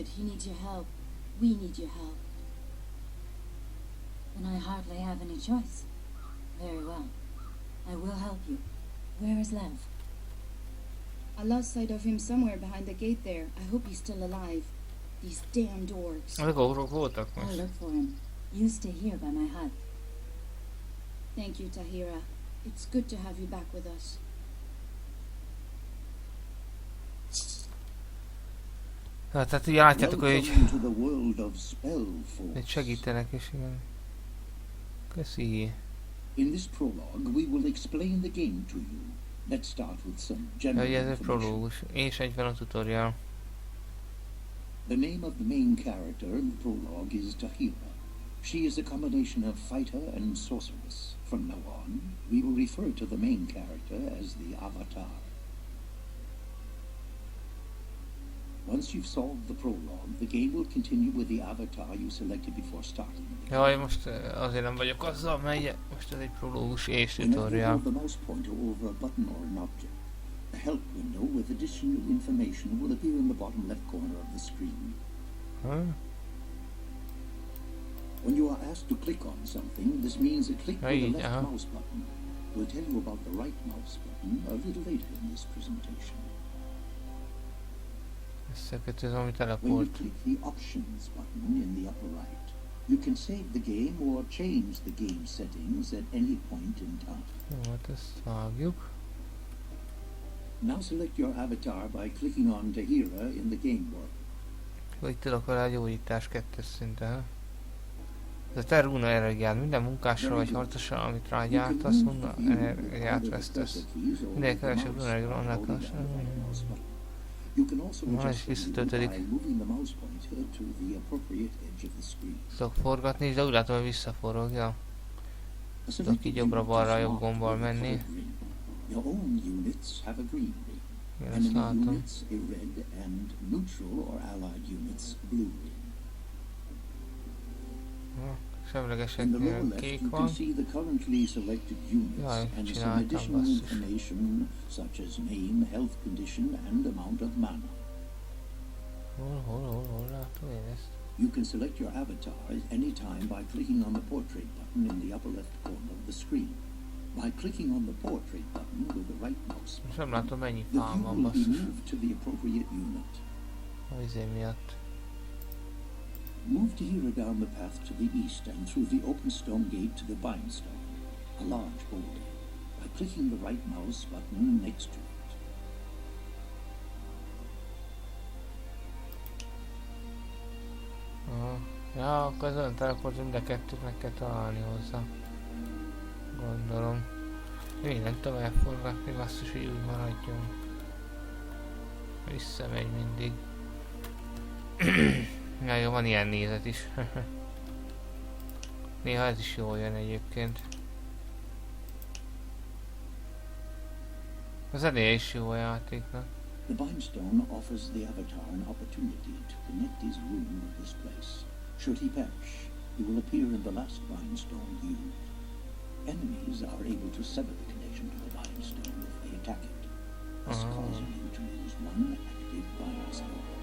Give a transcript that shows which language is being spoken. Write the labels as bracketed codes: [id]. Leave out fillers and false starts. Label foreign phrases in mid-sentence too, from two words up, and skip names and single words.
[en] He needs your help. We need your help. Then I hardly have any choice. Very well. I will help you. Where is Lev? I lost sight of him somewhere behind the gate there. I hope he's still alive. These damned orcs. [hu] Ezek ogrok voltak [en] I'll [hu] most. [en] look for him. You stay here by my hut. Thank you, Tahira. It's good to have you back with us. [hu] Tehát így látjátok, hogy [en] Welcome to the world of SpellForce. [hu] segítenek, és igen. Köszi. [en] In this prologue, we will explain the game to you. Let's start with some [hu] Ja, [en] general [hu] ez egy [en] information. [hu] prológus, és egyben a tutorial. [en] The name of the main character in the prologue is Tahira. She is a combination of fighter and sorceress. From now on, we will refer to the main character as the Avatar. Once you've solved the prologue, the game will continue with the avatar you selected before starting. [hu] Jaj, most azért nem vagyok azzal, mert most ez egy prológus és [en] Whenever you [hu] tutorial. [en] hold the mouse pointer over a button or an object, a help window with additional information will appear in the bottom left corner of the screen. When you are asked to click on something, this means a click with the left mouse button. We'll tell you about the right mouse button a little later in this presentation. [hu] Összekötözöm, ami [en] When you [hu] teleport. [en] click the Options button in the upper right, you can save the game or change the game settings at any point in time. [hu] Jó, hát ezt vágjuk. [en] Now select your avatar by clicking on Tahira in the game world. [hu] Hogy tudok vele egy gyógyítás 2-es szinten. Ez a te rúna energiád, minden munkásra vagy harcosra, amit rágyártasz, rúna energiát vesztesz. Minél kevesebb rúna energiára, annál kevesebb. [en] You can also [hu] Már [en] adjust [hu] is [en] the [hu] visszatöltődik. [en] by moving the mouse pointer to the appropriate edge of the screen. [hu] Tudok forgatni, de úgy látom, hogy visszaforogja. [en] A [hu] Tudok [en] selected [hu] így [en] unit [hu] jobbra-balra [en] is [hu] jobb [en] marked [hu] gombbal [en] with a [hu] menni. [en] colored ring. Your own units have a green ring. [hu] Igen, ezt [en] Enemy [hu] látom. [en] units a red and neutral or allied units blue ring. In the lower [hu] Semlegeseknél [en] left, [hu] kék [en] you [hu] van. [en] can see the currently selected units [hu] Jaj, [en] and some [hu] csináltam, [en] additional [hu] basszus. [en] information such as name, health condition, and amount of mana. [hu] Hol látom én ezt? [en] You can select your avatar at any time by clicking on the portrait button in the upper left corner of the screen. By clicking on the portrait button with the right mouse, [hu] Most nem látom, mennyi [en] the [hu] fám [en] view [hu] van, [en] will be [hu] basszus. [en] moved to the appropriate unit. [hu] A izé miatt. Move Tahira down the path to the east and through the open stone gate to the bindstone, a large boulder, by clicking the right mouse button next to it. Aha. Ja, akkor az olyan teleport, mind a kettőt meg kell találni hozzá. Gondolom. Mindent tovább forgatni, basszus, hogy úgy maradjon. Visszamegy mindig. Ja, jó, van ilyen nézet is. Néha ez is jól jön egyébként. Az zenéje is jó a játéknak. [en] The bindstone offers the avatar an opportunity to connect his rune with this place. Should he perish, he will appear in the last bindstone used. Enemies are able to sever the connection to the bindstone if they attack it, thus causing you to lose one active bindstone.